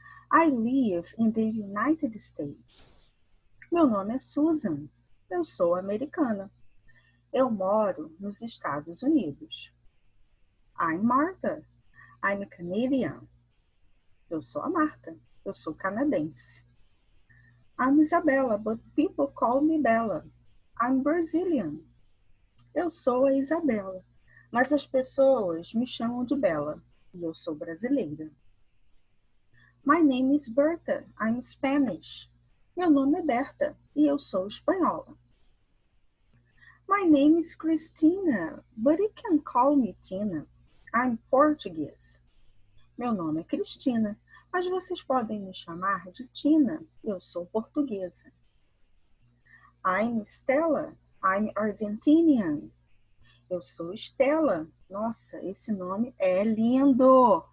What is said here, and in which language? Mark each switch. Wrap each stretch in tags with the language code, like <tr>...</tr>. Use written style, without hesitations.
<en>I live in the United States.</en> <pt>Meu nome é Susan. Eu sou americana. Eu moro nos Estados Unidos.</pt> <en>I'm Martha. I'm Canadian.</en> <pt>Eu sou a Marta. Eu sou canadense.</pt> <en>I'm Isabella, but people call me Bella. I'm Brazilian.</en> <pt>Eu sou a Isabela, mas as pessoas me chamam de Bella e eu sou brasileira.</pt> <en>My name is Berta. I'm Spanish.</en> <pt>Meu nome é Berta e eu sou espanhola.</pt> <en>My name is Christina, but you can call me Tina. I'm Portuguese.</en> <pt>Meu nome é Cristina, mas vocês podem me chamar de Tina. Eu sou portuguesa.</pt> <en>I'm Stella. I'm Argentinian.</en> <pt>Eu sou Estela. Nossa, esse nome é lindo.</pt>